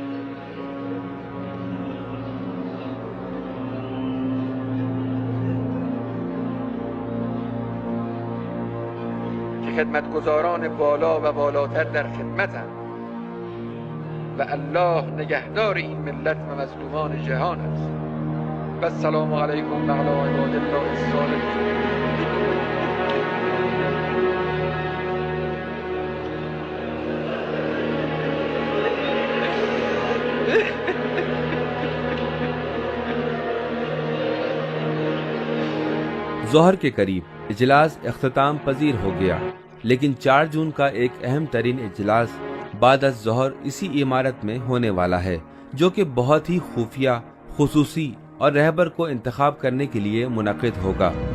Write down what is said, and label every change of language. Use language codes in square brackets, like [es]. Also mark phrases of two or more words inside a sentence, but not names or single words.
[fa] که خدمتگزاران بالا و بالاتر در خدمتند و الله نگهدار این ملت و مظلومان جهان است. [ar] و السلام علیکم و علی عباد الله الصالحین. [ur] ظہر کے قریب اجلاس اختتام پذیر ہو گیا، لیکن 4 جون کا ایک اہم ترین اجلاس بعد از ظہر اسی عمارت میں ہونے والا ہے، جو کہ بہت ہی خفیہ، خصوصی اور رہبر کو انتخاب کرنے کے لیے منعقد ہوگا۔